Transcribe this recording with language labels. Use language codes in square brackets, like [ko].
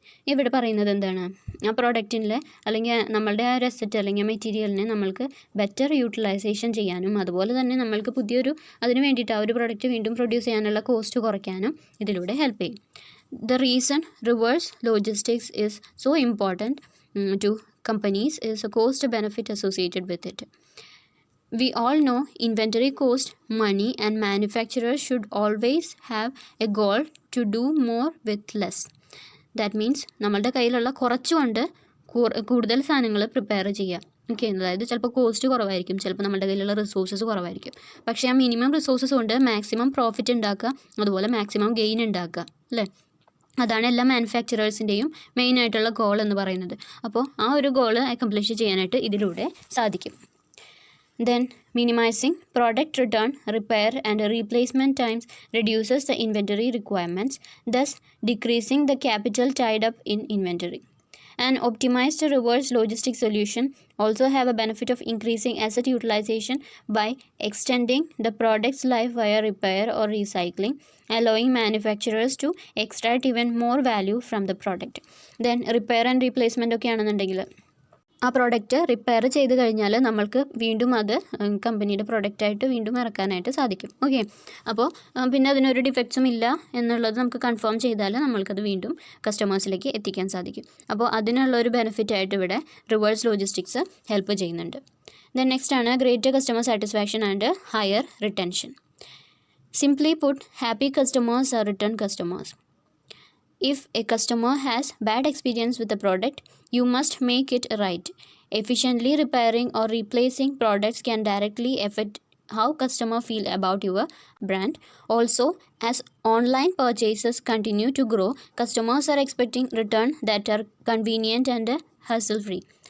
[ml] ഇവിടെ പറയുന്നത് എന്താണ്, ആ പ്രോഡക്റ്റിൻ്റെ അല്ലെങ്കിൽ നമ്മളുടെ ആ ഒരു അസറ്റ് അല്ലെങ്കിൽ മെറ്റീരിയലിനെ നമ്മൾക്ക് ബെറ്റർ യൂട്ടിലൈസേഷൻ ചെയ്യാനും അതുപോലെ തന്നെ നമ്മൾക്ക് പുതിയൊരു അതിന് വേണ്ടിയിട്ട് ആ ഒരു പ്രോഡക്റ്റ് വീണ്ടും പ്രൊഡ്യൂസ് ചെയ്യാനുള്ള കോസ്റ്റ് കുറയ്ക്കാനും ഇതിലൂടെ ഹെൽപ്പ് ചെയ്യും. [en] The reason reverse logistics is so important to companies is a cost benefit associated with it. We all know inventory cost money and manufacturers should always have a goal to do more with less. That means [ml] നമ്മളുടെ കയ്യിലുള്ള കുറച്ചുകൊണ്ട് കൂടുതൽ സാധനങ്ങൾ prepare ചെയ്യുക. Okay, അതായത് ചിലപ്പോൾ cost കുറവായിരിക്കും, ചിലപ്പോൾ നമ്മുടെ കയ്യിലുള്ള റിസോഴ്സസ് കുറവായിരിക്കും, പക്ഷേ ആ മിനിമം റിസോഴ്സസ് കൊണ്ട് മാക്സിമം പ്രോഫിറ്റ് ഉണ്ടാക്കുക, അതുപോലെ മാക്സിമം ഗെയിൻ ഉണ്ടാക്കുക, അല്ലേ? അതാണ് എല്ലാ മാനുഫാക്ചറേഴ്സിൻ്റെയും മെയിനായിട്ടുള്ള ഗോൾ എന്ന് പറയുന്നത്. അപ്പോൾ ആ ഒരു ഗോൾ അക്കംപ്ലിഷ് ചെയ്യാനായിട്ട് ഇതിലൂടെ സാധിക്കും. [en] Then minimizing product return, repair and replacement times reduces the inventory requirements, thus decreasing the capital tied up in inventory. An optimized reverse logistics solution also have a benefit of increasing asset utilization by extending the product's life via repair or recycling, allowing manufacturers to extract even more value from the product. Then repair and replacement [ml] ഒക്കെ ആണെന്നുണ്ടെങ്കിൽ ആ product repair ചെയ്ത് കഴിഞ്ഞാൽ നമ്മൾക്ക് വീണ്ടും അത് കമ്പനിയുടെ പ്രൊഡക്റ്റായിട്ട് വീണ്ടും ഇറക്കാനായിട്ട് സാധിക്കും. ഓക്കെ, അപ്പോൾ പിന്നെ അതിനൊരു ഡിഫക്ട്സും ഇല്ല എന്നുള്ളത് നമുക്ക് കൺഫേം ചെയ്താൽ നമ്മൾക്കത് വീണ്ടും കസ്റ്റമേഴ്സിലേക്ക് എത്തിക്കാൻ സാധിക്കും. അപ്പോൾ അതിനുള്ളൊരു ബെനിഫിറ്റായിട്ട് ഇവിടെ റിവേഴ്സ് ലോജിസ്റ്റിക്സ് ഹെൽപ്പ് ചെയ്യുന്നുണ്ട്. ദെൻ നെക്സ്റ്റ് ആണ് greater customer satisfaction and higher retention. [en] Simply put, happy customers are return customers. If a customer has bad experience with the product, you must make it right. Efficiently repairing or replacing products can directly affect how customers feel about your brand. Also, as online purchases continue to grow, customers are expecting return that are convenient and hassle-free.